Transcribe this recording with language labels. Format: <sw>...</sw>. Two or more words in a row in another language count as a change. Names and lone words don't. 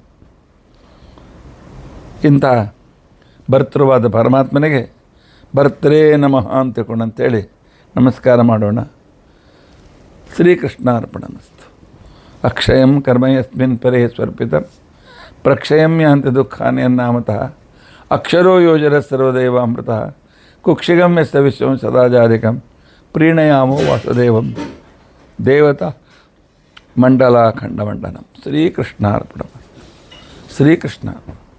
<kn>ಇಂಥ ಭರ್ತೃವಾದ ಪರಮಾತ್ಮನಿಗೆ ಭರ್ತೃ ನಮಃ ಅಂತ ತಿಳ್ಕೊಂಡು ಅಂತೇಳಿ ನಮಸ್ಕಾರ ಮಾಡೋಣ.</kn> <sa>ಶ್ರೀಕೃಷ್ಣಾರ್ಪಣಮಸ್ತು. ಅಕ್ಷಯಂ ಕರ್ಮ ಯಸ್ಮಿನ್ ಪರೇ ಸ್ವರ್ಪಿತಂ ಪ್ರಕ್ಷಯಂ ಯಾಂತಿ ದುಃಖಾನಿ ಅನ್ನಾಮತಃ ಅಕ್ಷರೋ ಯೋಜರ ಸರ್ವದೇವಾಮೃತಃ ಕುಕ್ಷಿಗಂ ಯಸ್ಯ ವಿಶ್ವಂ ಸದಾಜಾಧಿಕಂ ಪ್ರೀಣಯಾಮೋ ವಾಸುದೇವಂ ದೇವತಾ ಮಂಡಲಾಖಂಡಮಂಡನಂ. ಶ್ರೀಕೃಷ್ಣಾರ್ಪಣಮಸ್ತು. ಶ್ರೀಕೃಷ್ಣ.</sa>